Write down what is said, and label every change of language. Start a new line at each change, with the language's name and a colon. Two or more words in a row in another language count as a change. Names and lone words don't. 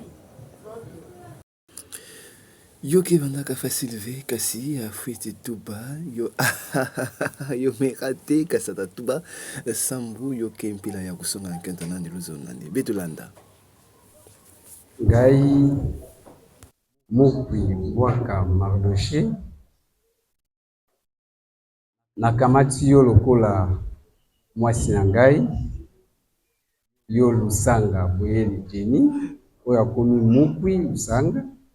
Kituba (Democratic Republic of Congo): yo ke bandaka facile kasi afuiti tuba yo yo merate kasata tuba sambu yo ke mpila ya kusonga na kenta nandi luzo nandi betolanda
Lingala: ngai mokwi bwaka Mardoché nakamati yo lokola mwasi na ngai yo Lusanga Boyeli Jenny oyo akomi mokwi Lusanga